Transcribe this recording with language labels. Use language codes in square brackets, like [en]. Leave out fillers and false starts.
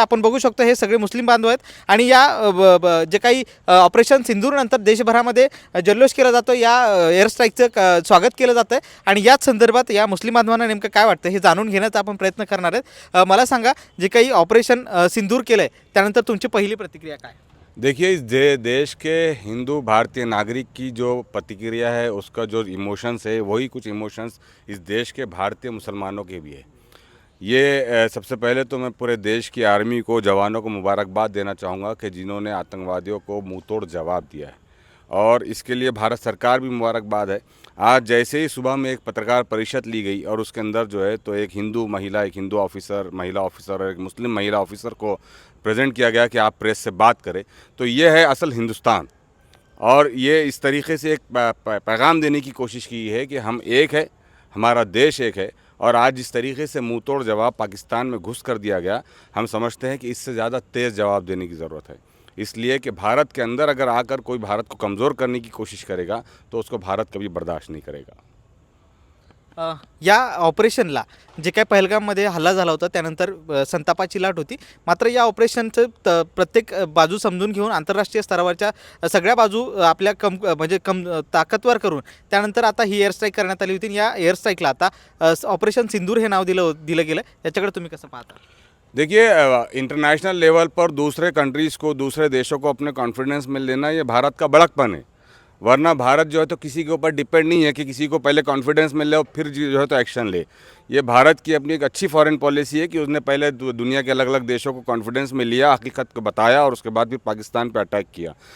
[mr] आपण बघू शकतो हे सगळे मुस्लिम बांधव आहेत आणि या जे काही ऑपरेशन सिंदूर नंतर देशभरामध्ये जल्लोष केला जातो, या एअर स्ट्राईकचं स्वागत केलं जातं आणि याच संदर्भात या मुस्लिम बांधवांना नेमकं काय वाटतं हे जाणून घेण्याचा आपण प्रयत्न करणार आहेत। मला सांगा, जे काही ऑपरेशन सिंदूर केलं आहे त्यानंतर तुमची पहिली प्रतिक्रिया काय? [hi] देखिए, इस देश के हिंदू भारतीय नागरिक की जो प्रतिक्रिया है, उसका जो इमोशंस है, वही कुछ इमोशंस इस देश के भारतीय मुसलमानों के भी है। ये सबसे पहले तो मैं पूरे देश की आर्मी को, जवानों को मुबारकबाद देना चाहूँगा कि जिन्होंने आतंकवादियों को मुंह तोड़ जवाब दिया है, और इसके लिए भारत सरकार भी मुबारकबाद है। आज जैसे ही सुबह में एक पत्रकार परिषद ली गई और उसके अंदर जो है तो एक हिंदू महिला, एक हिंदू ऑफिसर, महिला ऑफिसर और एक मुस्लिम महिला ऑफिसर को प्रेजेंट किया गया कि आप प्रेस से बात करें, तो ये है असल हिंदुस्तान। और ये इस तरीके से एक पैगाम देने की कोशिश की है कि हम एक है, हमारा देश एक है। और आज जिस तरीके से मुंह तोड़ जवाब पाकिस्तान में घुस कर दिया गया, हम समझते हैं कि इससे ज़्यादा तेज़ जवाब देने की ज़रूरत है। इसलिए कि भारत के अंदर अगर आकर कोई भारत को कमज़ोर करने की कोशिश करेगा तो उसको भारत कभी बर्दाश्त नहीं करेगा। [mr] या ऑपरेशनला जे काही पहलगाममध्ये हल्ला झाला होता त्यानंतर संतापाची लाट होती। मात्र या ऑपरेशनचं प्रत्येक बाजू समजून घेऊन आंतरराष्ट्रीय स्तरावरच्या सगळ्या बाजू आपल्या ताकदवर करून त्यानंतर आता ही एअर स्ट्राईक करण्यात आली होती। या एअर स्ट्राईकला आता ऑपरेशन सिंदूर हे नाव दिलं गेलं। याच्याकडे तुम्ही कसं पाहता? [hi] देखिए, इंटरनेशनल लेवल पर दूसरे कंट्रीज़ को, दूसरे देशों को अपने कॉन्फिडेंस में लेना ये भारत का बड़कपन है। वरना भारत जो है तो किसी के ऊपर डिपेंड नहीं है कि किसी को पहले कॉन्फिडेंस मिल ले और फिर जो है तो एक्शन ले। ये भारत की अपनी एक अच्छी फॉरेन पॉलिसी है कि उसने पहले दुनिया के अलग अलग देशों को कॉन्फिडेंस में लिया, हकीकत को बताया और उसके बाद फिर पाकिस्तान पर अटैक किया।